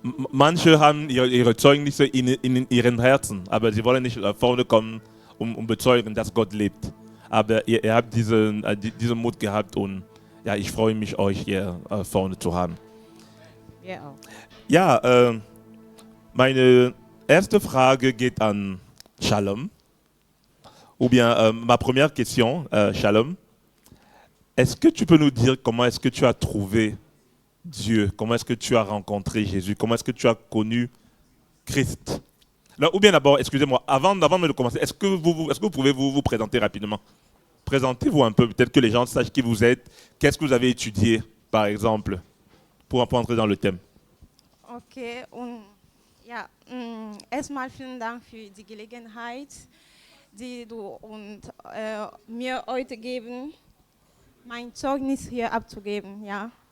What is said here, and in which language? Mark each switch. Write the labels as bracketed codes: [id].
[de] Manche haben ihre Zeugnisse in ihren Herzen, aber sie wollen nicht vorne kommen, um bezeugen, dass Gott lebt. Aber ihr habt diesen Mut gehabt und ja, ich freue mich, euch hier vorne zu haben. Wir auch. Ja, meine erste Frage geht an Shalom. [fr] Ou bien ma première question, Shalom. Est-ce que tu peux nous dire comment est-ce que tu as trouvé Dieu? Comment est-ce que tu as rencontré Jésus? Comment est-ce que tu as connu Christ? Là, ou bien d'abord, excusez-moi, avant de commencer, est-ce que vous pouvez vous présenter rapidement? Présentez-vous un peu, peut-être que les gens sachent qui vous êtes, qu'est-ce que vous avez étudié, par exemple, pour entrer dans le thème. [de] Okay, und ja, erstmal vielen Dank für die Gelegenheit, die du mir heute geben, mein Zeugnis hier abzugeben. Ja.